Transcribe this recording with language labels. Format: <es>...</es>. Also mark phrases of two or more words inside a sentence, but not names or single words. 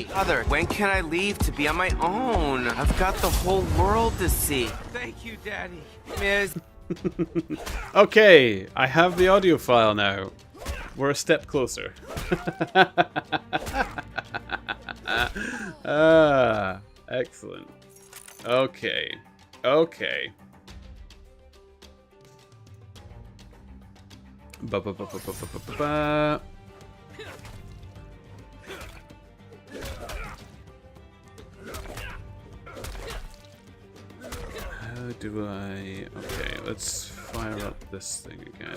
<en>Father, when can I leave to be on my own? I've got the whole world to see. Thank you, Daddy. Miss. Okay, I have the audio file now. We're a step closer. Excellent. Okay. Okay. Ba ba ba ba ba ba ba ba. How do I... Okay, let's fire up this thing again.</en>